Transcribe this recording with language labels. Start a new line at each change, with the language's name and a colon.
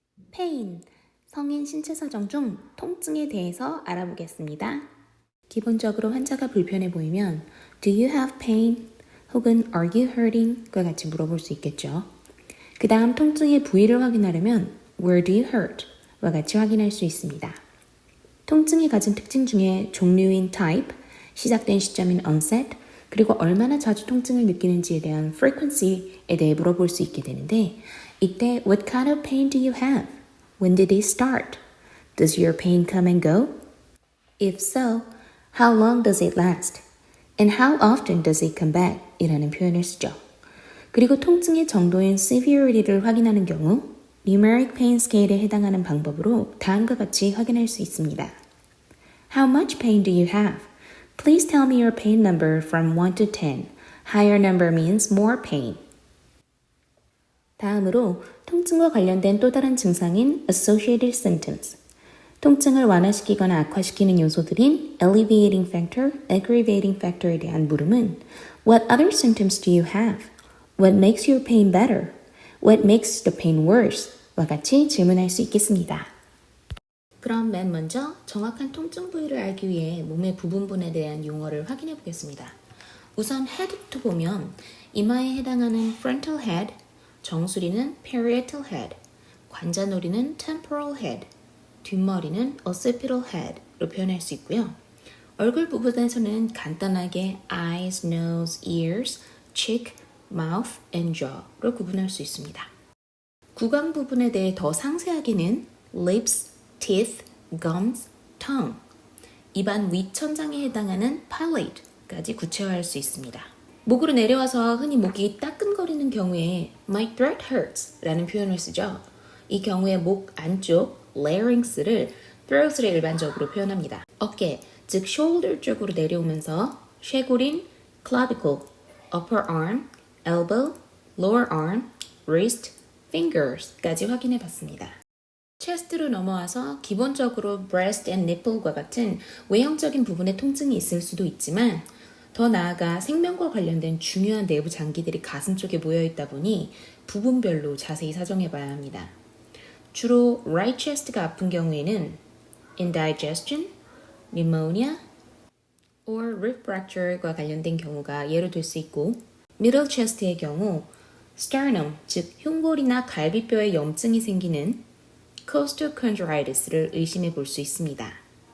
Korean: pain, 성인 신체 사정 중 통증에 대해서 알아보겠습니다. 기본적으로 환자가 불편해 보이면
English: Do you have pain? 혹은 Are you hurting?
Korean: 과 같이 물어볼 수 있겠죠. 그 다음 통증의 부위를 확인하려면
English: Where do you hurt?
Korean: 와 같이 확인할 수 있습니다. 통증이 가진 특징 중에 종류인 type, 시작된 시점인 onset, 그리고 얼마나 자주 통증을 느끼는지에 대한 frequency에 대해 물어볼 수 있게 되는데 이때
English: What kind of pain do you have? When did it start? Does your pain come and go? If so, how long does it last? And how often does it come back?
Korean: 이라는 표현을 쓰죠. 그리고 통증의 정도인 severity를 확인하는 경우 numeric pain scale에 해당하는 방법으로 다음과 같이 확인할 수 있습니다.
English: How much pain do you have? Please tell me your pain number from 1 to 10. Higher number means more pain.
Korean: 다음으로 통증과 관련된 또 다른 증상인 associated symptoms. 통증을 완화시키거나 악화시키는 요소들인 alleviating factor, aggravating factor에 대한 물음은
English: What other symptoms do you have? What makes your pain better? What makes the pain worse?
Korean: 와 같이 질문할 수 있겠습니다. 그럼 맨 먼저 정확한 통증 부위를 알기 위해 몸의 부분에 대한 용어를 확인해 보겠습니다. 우선 head부터 보면 이마에 해당하는 frontal head, 정수리는 parietal head, 관자놀이는 temporal head, 뒷머리는 occipital head로 표현할 수 있고요. 얼굴 부분에서는 간단하게 eyes, nose, ears, cheek, mouth, and jaw로 구분할 수 있습니다. 구강 부분에 대해 더 상세하게는 lips, teeth, gums, tongue, 입안 위천장에 해당하는 palate까지 구체화할 수 있습니다. 목으로 내려와서 흔히 목이 따끔거리는 경우에
English: My throat hurts
Korean: 라는 표현을 쓰죠. 이 경우에 목 안쪽 larynx를 throat을 일반적으로 표현합니다. 어깨, 즉 shoulder 쪽으로 내려오면서 쇄골인 clavicle, upper arm, elbow, lower arm, wrist, fingers까지 확인해 봤습니다. 체스트로 넘어와서 기본적으로 breast and nipple과 같은 외형적인 부분에 통증이 있을 수도 있지만 더 나아가 생명과 관련된 중요한 내부 장기들이 가슴 쪽에 모여 있다 보니 부분별로 자세히 사정해 봐야 합니다. 주로 right chest가 아픈 경우에는 indigestion, pneumonia, or rib fracture과 관련된 경우가 예로 들 수 있고 middle chest의 경우 sternum, 즉 흉골이나 갈비뼈에 염증이 생기는 costochondritis를 의심해 볼 수 있습니다.